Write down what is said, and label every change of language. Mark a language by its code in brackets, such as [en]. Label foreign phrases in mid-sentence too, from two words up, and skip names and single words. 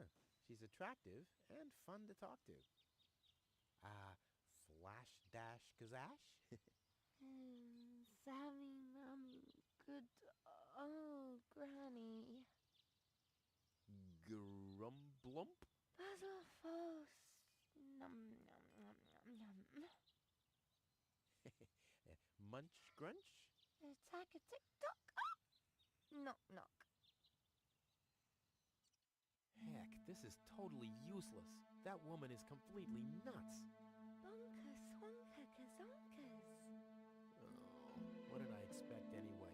[en] She's attractive and fun to talk to. Flash dash kazash? Sammy, good old granny. Grumblump? Puzzle false. Num num num num num. Munch grunch? Attack a tick-tock. Knock knock. Heck, this is totally useless. That woman is completely nuts. Bonka swonka kazonkas. Oh, what did I expect anyway?